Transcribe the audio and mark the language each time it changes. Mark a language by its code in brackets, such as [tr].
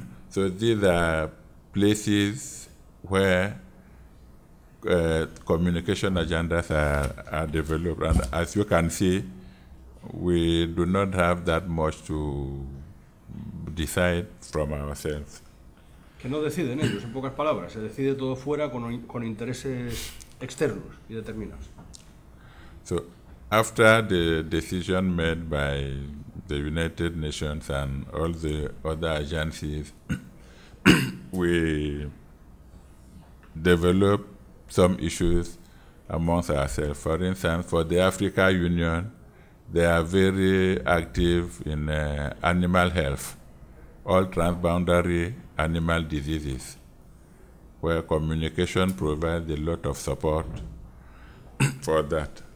[en] So these are places where communication agendas are developed, and as you can see, we do not have that much to decide from ourselves. [es] Que no deciden ellos, en pocas palabras, se decide todo fuera con intereses externos y determinados. [en] So after the decision made by the United Nations and all the other agencies, we developed some issues amongst ourselves. For instance, for the Africa Union, they are very active in animal health, all transboundary animal diseases, where communication provides a lot of support for that.